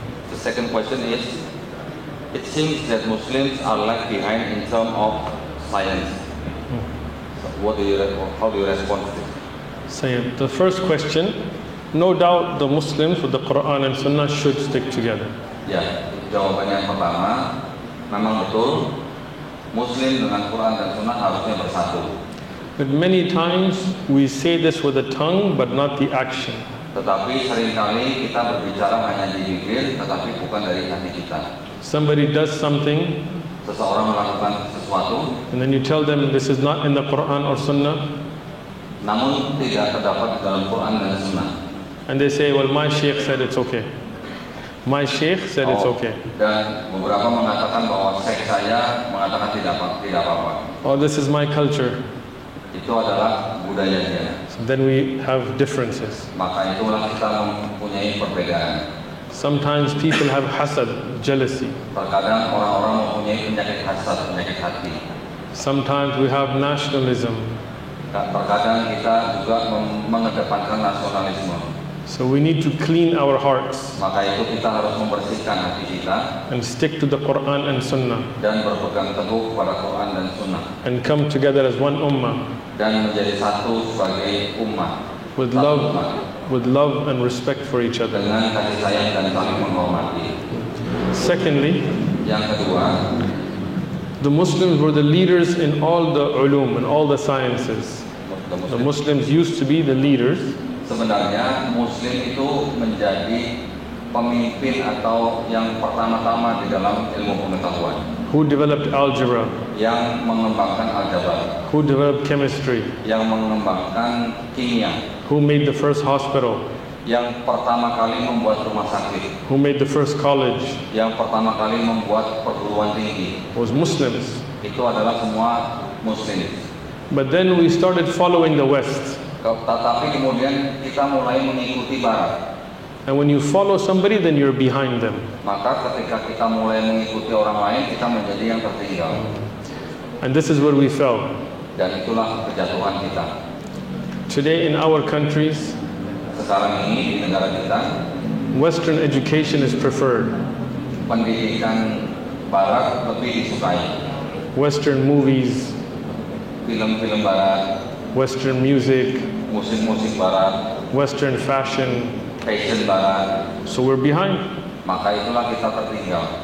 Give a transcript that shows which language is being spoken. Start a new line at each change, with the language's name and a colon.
English: The second question is, it seems that Muslims are left behind in terms of science. So how do you respond to this? Say the first question, no doubt the Muslims with the Quran and Sunnah should stick together.
Indonesian: Ya, jawabannya yang pertama, memang betul Muslim dengan Quran dan Sunnah harusnya bersatu.
English: But many times we say this with the tongue but not the action.
Indonesian: Tetapi seringkali kita berbicara hanya di bibir, tetapi bukan dari hati kita.
English: Somebody does something
Indonesian: Seseorang melakukan sesuatu,
English: and then you tell them this is not in the Quran or Sunnah,
Indonesian: namun tidak terdapat di dalam Quran dan Sunnah.
English: and they say, well, my sheikh said it's okay. My sheikh said it's okay.
Indonesian: Dan beberapa mengatakan bahwa syekh saya mengatakan tidak apa-apa.
English: Or this is my culture.
Indonesian: Itu adalah budaya dia.
English: So then we have differences.
Indonesian: Maka itulah kita mempunyai perbedaan.
English: Sometimes people have hasad, jealousy.
Indonesian: Terkadang orang-orang mempunyai penyakit hasad, penyakit hati.
English: Sometimes we have nationalism.
Indonesian: Terkadang kita juga mengedepankan nasionalisme.
English: So we need to clean our hearts
Indonesian: Maka itu kita harus membersihkan hati kita
English: and stick to the Quran and Sunnah
Indonesian: dan berpegang teguh pada Quran dan Sunnah
English: and come together as one ummah
Indonesian: dan menjadi satu sebagai umat
English: with
Indonesian: satu
English: love and respect for each other.
Indonesian: dengan kasih sayang dan saling menghormati.
English: Secondly,
Indonesian: Yang kedua,
English: the Muslims were the leaders in all the ulum and all the sciences. The Muslims used to be the leaders,
Indonesian: sebenarnya Muslim itu menjadi pemimpin atau yang pertama-tama di dalam ilmu pengetahuan,
English: who developed algebra,
Indonesian: yang mengembangkan aljabar,
English: who developed chemistry,
Indonesian: yang mengembangkan kimia,
English: who made the first hospital,
Indonesian: yang pertama kali membuat rumah sakit,
English: who made the first college,
Indonesian: yang pertama kali membuat perguruan tinggi.
English: was Muslims.
Indonesian: Itu adalah semua Muslim.
English: But then we started following the West.
Indonesian: Tetapi kemudian kita mulai mengikuti Barat.
English: And when you follow somebody, then you're behind them.
Indonesian: Maka ketika kita mulai mengikuti orang lain, kita menjadi yang tertinggal.
English: And this is where we fell.
Indonesian: Dan itulah kejatuhan kita.
English: Today in our countries,
Indonesian: Sekarang ini di negara kita,
English: Western education is preferred.
Indonesian: pendidikan Barat lebih disukai.
English: Western movies,
Indonesian: Film-film Barat,
English: Western music,
Indonesian: musik-musik Barat,
English: Western fashion.
Indonesian: fashion Barat.
English: So we're behind.
Indonesian: Maka itulah kita tertinggal.